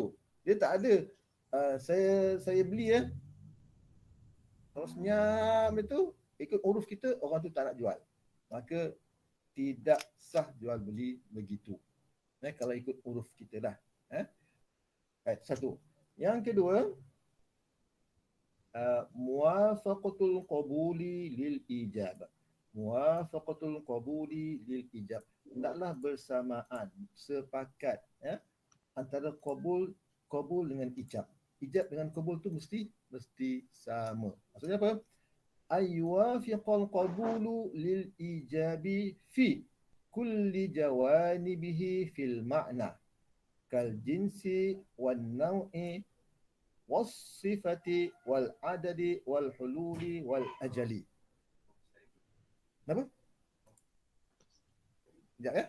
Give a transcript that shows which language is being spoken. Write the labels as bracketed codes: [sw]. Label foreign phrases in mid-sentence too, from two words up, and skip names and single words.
[ms] Dia tak ada saya beli kalau senyap itu ikut uruf kita, orang tu tak nak jual. Maka tidak sah jual beli begitu. Kalau ikut uruf kita lah. Baik, satu. Yang kedua, [ar] موافقة القبول للإيجاب. موافقة القبول للإيجاب. [ms] Hendaklah bersamaan, sepakat antara qabul dengan ijab. Ijab dengan qabul tu mesti sama. Maksudnya apa? [ar] أن يوافق القبول للإيجاب في كل جوانبه في المعنى كالجنس والنوع والصفة والعدد والحلول والأجل. [ms] Kenapa? Sekejap ya.